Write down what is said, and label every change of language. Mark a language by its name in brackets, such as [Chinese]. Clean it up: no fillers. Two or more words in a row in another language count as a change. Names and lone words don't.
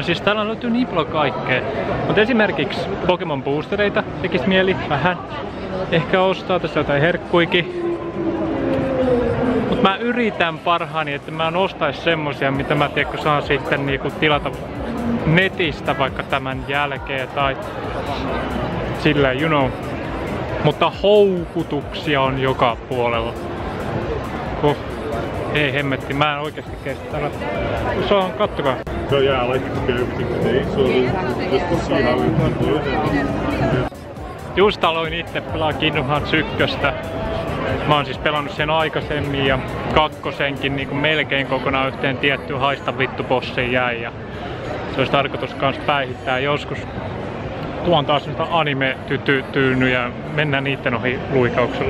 [Finnish] Siis täällä löytyy niin paljon kaikkea. Mutta esimerkiksi Pokemon boostereita tekis mieli vähän. Ehkä ostaa tässä jotain herkkuikin. Mut mä yritän parhaani, että mä en ostais semmosia, mitä mä saan sitten niinku tilata netistä vaikka tämän jälkeen tai sillä, [English] you know. [Finnish] Mutta houkutuksia on joka puolella. Ei hemmetti, mä en oikeesti kestä täällä. Kattokaa. [English] So yeah, I like to do everything today, so just to see how it goes. [Finnish] Just aloin itse pelaa Kingdom Hearts 1. Mä oon siis pelannut sen aikaisemmin ja 2 niin kuin melkein kokonaan yhteen tiettyyn haista vittu bossiin jäi. Ja se olisi tarkoitus kans päihittää joskus. Tuon taas nyt anime-tyyny ja mennään niitten ohi luikauksella.